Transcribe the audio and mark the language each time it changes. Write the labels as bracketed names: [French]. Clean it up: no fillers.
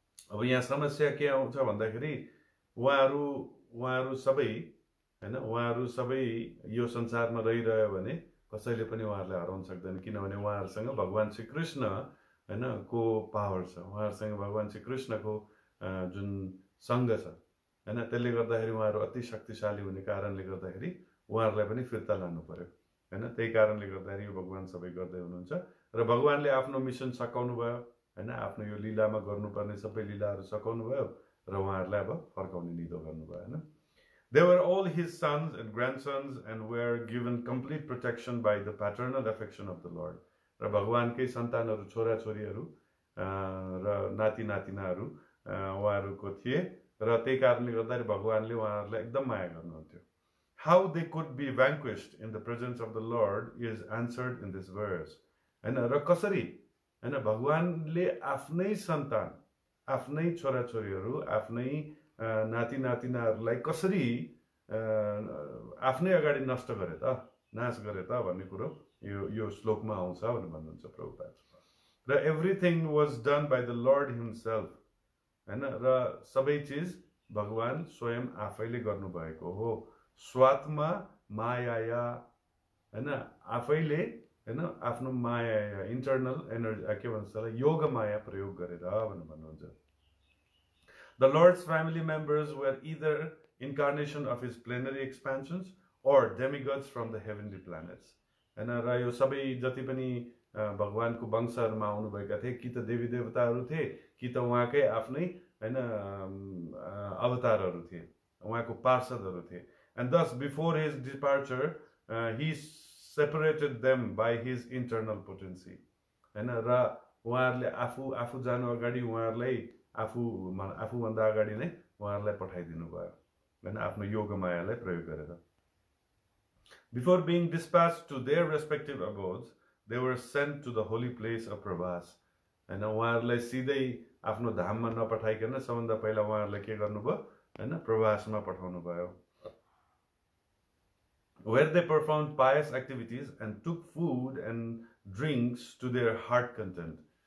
[Nepali] अब यहाँ समस्या के आउँछ भन्दाखेरि उहाँहरू सबै हैन, उहाँहरू सबै यो संसारमा रहिरह्यो भने कसैले पनि उहाँहरूलाई हराउन सक्दैन, किनभने उहाँहरूसँग भगवान श्री कृष्ण हैन को पावर छ, उहाँहरूसँग भगवान श्री कृष्णको जुन सङ्ग छ हैन, त्यसले गर्दाखेरि उहाँहरू अति शक्तिशाली हुने कारणले गर्दाखेरि उहाँहरूलाई पनि फिर्ता लानु पर्यो हैन. त्यही कारणले गर्दाखेरि यो भगवान सबै गर्दै हुनुहुन्छ र भगवानले आफ्नो मिसन सकाउनु भयो हैन, आफ्नो यो लीलामा गर्नुपर्ने सबै लीलाहरू सकाउनु भयो र उहाँहरूलाई अब फर्काउने निधो गर्नुभयो हैन. [English] They were all his sons and grandsons and were given complete protection by the paternal affection of the Lord. [Nepali] र भगवानकै सन्तानहरू, छोरा छोरीहरू र नाति नातिनाहरू उहाँहरूको थिए र त्यही कारणले गर्दाखेरि भगवानले उहाँहरूलाई एकदम माया गर्नुहुन्थ्यो. [English] How they could be vanquished in the presence of the Lord is answered in this verse. [Nepali] हैन, र कसरी हैन भगवानले आफ्नै सन्तान, आफ्नै छोरा छोरीहरू, आफ्नै नाति नातिनाहरूलाई कसरी आफ्नै अगाडि नष्ट गरे त, नाश गरे त भन्ने कुरो यो श्लोकमा आउँछ भनेर भन्नुहुन्छ प्रभुपाद. र [English] everything was done by the lord himself [Nepali] हैन, र सबै चिज भगवान स्वयं आफैले गर्नुभएको हो. svātma-māyāyā हैन, आफैले हैन आफ्नो माया इन्टरनल एनर्जी के भन्छ त्यसलाई योग माया प्रयोग गरेर भनेर भन्नुहुन्छ. [English] The Lord's family members were either incarnation of his plenary expansions or demigods from the heavenly planets. [Nepali] हैन, र यो सबै जति पनि भगवानको वंशहरूमा आउनुभएका थिए, कि त देवी देवताहरू थिए, कि त उहाँकै आफ्नै हैन अवतारहरू थिए, उहाँको पार्षदहरू थिए. [English] And thus before his departure he separated them by his internal potency. [Nepali] हैन, र उहाँहरूले आफू जानु अगाडि उहाँहरूलाई आफूभन्दा अगाडि नै उहाँहरूलाई पठाइदिनु भयो हैन आफ्नो योग मायालाई प्रयोग गरेर [English] Before being dispatched to their respective abodes, they were sent to the holy place of Prabhāsa. [Nepali] हैन उहाँहरूलाई सिधै आफ्नो धाममा नपठाइकन सबभन्दा पहिला उहाँहरूलाई के गर्नुभयो हैन प्रभासमा पठाउनु भयो [English] where they performed pious activities and took food and drinks to their heart content.